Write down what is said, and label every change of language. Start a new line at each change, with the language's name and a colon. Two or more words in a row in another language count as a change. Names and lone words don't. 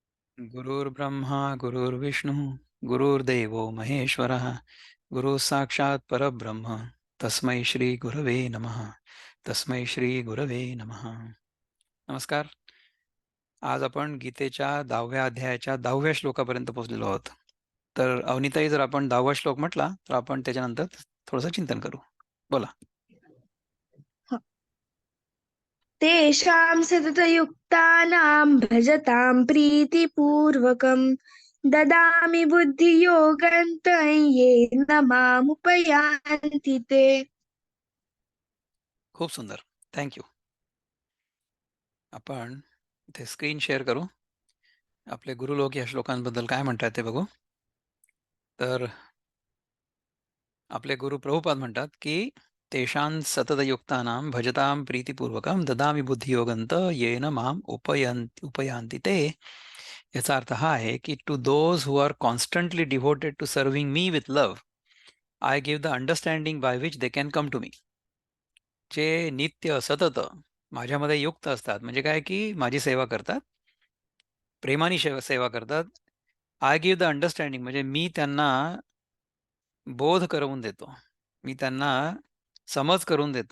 Sanskrit: गुरुर्ब्रह्मा गुरुर्विष्णू गुरुर्देवो महेश्वरः गुरु साक्षात परब्रह्म तस्मै श्री गुरवे नमः. तस्मै श्री गुरवे नमः.
Marathi: नमस्कार. आज आपण गीतेच्या 10व्या अध्यायाच्या 10व्या श्लोकापर्यंत पोहोचलेलो आहोत. तर अवनीताई, जर आपण 10वा श्लोक म्हटला तर आपण त्याच्यानंतर थोडंसं चिंतन करू. बोला.
Sanskrit: तेषां सततयुक्तानां भजतां प्रीतिपूर्वकं ददामि बुद्धियोगं तं येन मामुपयान्ति ते.
Marathi: खूप सुंदर. थँक्यू. आपण इथे स्क्रीन शेअर करू. आपले गुरु लोक या श्लोकांबद्दल काय म्हणतात ते बघू. तर आपले गुरु प्रभुपाद म्हणतात की
Sanskrit: तेषां सततयुक्तानां भजतां प्रीतिपूर्वकं ददामि बुद्धियोगंत येन माम उपयांती ते.
Marathi: याचा अर्थ हा आहे की
English: To those who are constantly devoted to serving me with love I give the understanding by which they can come to me.
Marathi: जे नित्य सतत माझ्यामध्ये युक्त असतात, म्हणजे काय की माझी सेवा करतात, प्रेमाने सेवा करतात.
English: I give the understanding
Marathi: म्हणजे मी त्यांना बोध करून देतो, मी त्यांना समज करून देतो.